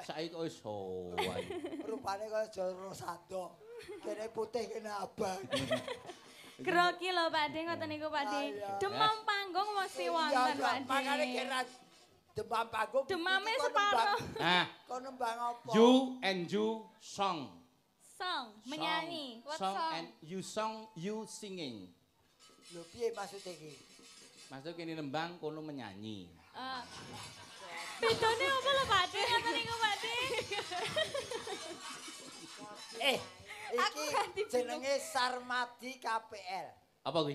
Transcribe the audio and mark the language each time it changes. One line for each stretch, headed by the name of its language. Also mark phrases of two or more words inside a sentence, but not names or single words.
Javanese: Saiki kok wis sowan. Rupane kaya Joro Sado. Kene putih kene abang. Grogi lho Pak De, ngoten niku Pak De. Demam panggung mesti wonten Pak De. Makane kira demam panggung. Demame separuh. Nah, kok nembang apa?
English: you and you song. Song, menyanyi. What Song song? and you song, you singing.
Javanese: Lho piye maksud iki? Maksud kene nembang kono menyanyi. Bedone apa lho Pak De? Ngoten niku Pak De. Iki jenenge Sarmadi KPL. Apa kuwi?